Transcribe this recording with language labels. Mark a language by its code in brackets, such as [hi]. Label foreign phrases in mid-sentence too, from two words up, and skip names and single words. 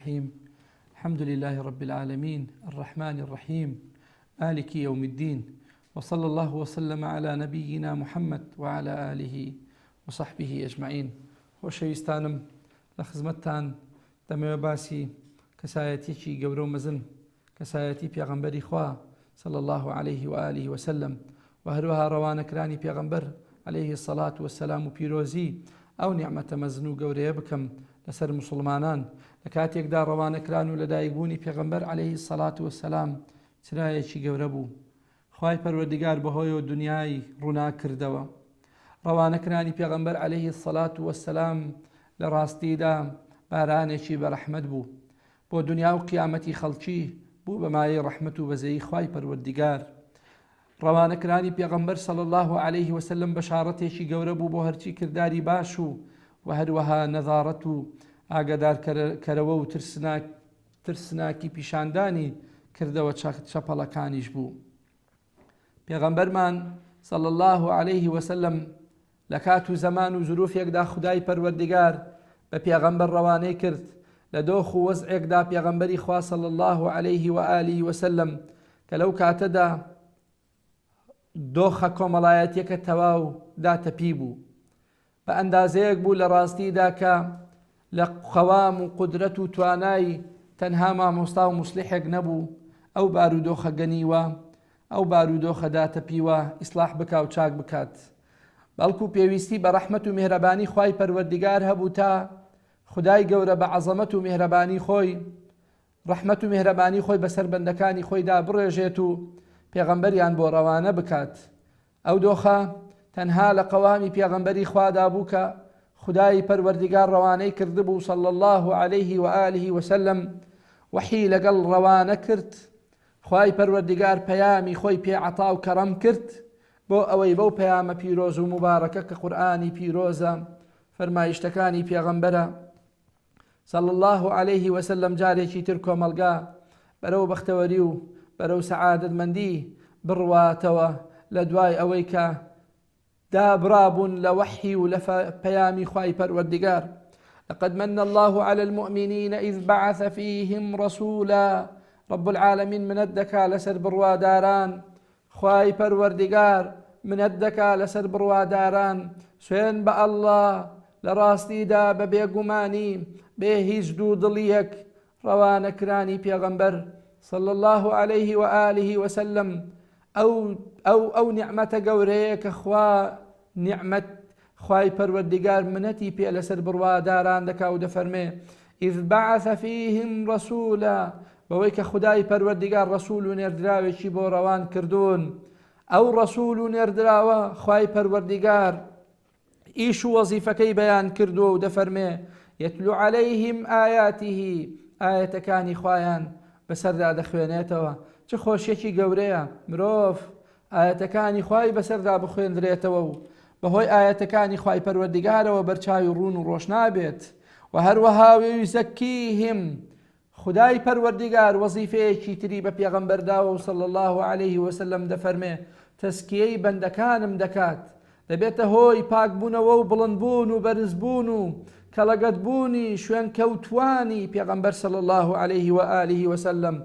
[ar] الرحيم. الحمد لله رب العالمين الرحمن الرحيم مالك يوم الدين، وصلى الله وسلم على نبينا محمد وعلى آله وصحبه أجمعين. [ckb] خۆشەویستانم لە خزمەتتان دەمەوێت باسی کەسایەتێکی گەورە و مەزن، کەسایەتی پێغەمبەری خوا [ar] صلى الله عليه وآله وسلم [ckb] و هەروەها ڕەوانەکرانی پێغەمبەر [ar] عليه الصلاة والسلام [ckb] و پیرۆزی ئەو نیعمەتە مەزن و گەورەیە بکەم لەسەر مسلمانان لە کاتێکدا ڕەوانەکران و لەدایکبوونی پێغەمبەر [ar] عليه الصلاة والسلام [ckb] چرایەکی گەورە بوو. خوای پەروەردیگار بەهۆیەوە دنیای ڕوونا کردەوە. ڕەوانەکرانی پێغەمبەر [ar] عليه الصلاة والسلام [ckb] لە ڕاستیدا بارانێکی بەرەحمەت بوو بۆ دنیا و قیامەتی خەڵکی، بوو بە مایەی ڕەحمەت و بەزەیی خوای پەروەردیگار. ڕەوانەکرانی پێغەمبەر [ar] صلی الله عليه وسلم [ckb] بەشارەتێکی گەورە بوو بۆ هەرچی کردداری باش و هەروەها نەزارەت و ئاگادارکەرەوە و ترسناکی پیشاندانی کردەوە چەپەڵەکانیش بوو. پێغەمبەرمان [ar] صلی الله عليه وسلم [ckb] لە کات و زەمان و زروفێکدا خودای پەروەردیگار بە پێغەمبەر ڕەوانەی کرد لە دۆخ و وەزعێکدا پێغەمبەری خوا [ar] صلی الله عليه وآله وسلم [ckb] کە لەو کاتەدا دۆخە کۆمەڵایەتیەکە تەواو داتەپی بوو، بە ئەندازەیەک بوو لە ڕاستیدا کە لە قەوام و قودرەت و توانای تەنها مامۆستا و موسلیحێک نەبوو ئەو بارودۆخە گەنیوە، ئەو بارودۆخە داتەپیوە ئیسلاح بکا و چاک بکات، بەڵکو پێویستی بە ڕەحمەت و میهرەبانی خوای پەروەردیگار هەبوو تا خدای گەورە بە عەزەمەت و میهرەبانی خۆی، ڕەحمەت و میهرەبانی خۆی بەسەر بەندەکانی خۆیدا بڕێژێت و پێغەمبەریان بۆ ڕەوانە بکات. ئەو دۆخە تەنها لە قەوامی پێغەمبەری خوادا بوو کە خدای پەروەردیگار ڕەوانەی کردبوو [ar] صلی الله عليه وآله وسلم، [ckb] وحی لەگەڵ ڕەوانە کرد. خوای پەروەردیگار پەیامی خۆی پێعەتا و کەڕەم کرد بۆ ئەوەی بەو پەیامە پیرۆز و مبارەکە کە قورئانی پیرۆزە فەرمایشتەکانی پێغەمبەرە [ar] صلی الله عليه وسلم [ckb] جارێکی تر کۆمەلگا بەرەو بەختەوەری و بەرەو سەعادەتمەندی بڕواتەوە لە دوای ئەوەی کە دابرابوون لە وحی و لە پەیامی خوای پەروەردیگار. [ar] لقد من الله على المؤمنين إذ بعث فيهم رسولا. رب العالمين [ckb] منەت دەکا لەسەر بڕواداران، خوای پەروەردیگار منەت دەکا لەسەر بڕواداران. سوێن بە ئەڵڵا لە ڕاستیدا بە بێگومانی بێ هیچ دوو دڵیەک ڕەوانەکرانی پێغەمبەر [ar] صلی الله عليه وآله وسلم [ckb] ئەو نیعمەتە گەورەیە کە نیعمەت خوای پەروەردیگار منەتی پێ لەسەر بڕواداران دەکا و دەفەرمێ [ar] إذ بعث فيهم رسولا، [ckb] بەوەی کە خدای پەروەردیگار ڕەسوول و نێردراوێکی بۆ ڕەوان کردوون. ئەو ڕەسوول و نێردراوە خوای پەروەردیگار ئیش و وەزیفەکەی بەیان کردووە و دەفەرمێ [ar] يتلو عليهم آياته، [ckb] ئاەتەکانی خوایان بەسەردا دەخوێنێتەوە. چه خۆشیەکی گەورەیە مرۆڤ ئاەتەکانی خوای بەسەردا بخوێندرێتەوە و بەهۆی ئاەتەکانی خوای پەروەردیگارەوە بەرچاوی ڕوون و ڕۆژ نابێت. و هەروەها ويزەکیهم، خدای پەروەردیگار وەزیفەیەکی تری بە پێغەمبەرداوە و [ar] صلی الله عليه وسلم [ckb] دەفەرمێ تەزکیەی بەندەکانم دەکات، دەبێتە هۆی پاکبوونەوە و بڵندبوون و بەرزبوون و کەڵەگەتبوونی شوێن کەوتوانی پێغەمبەر [ar] صلی الله عليه وآله وسلم.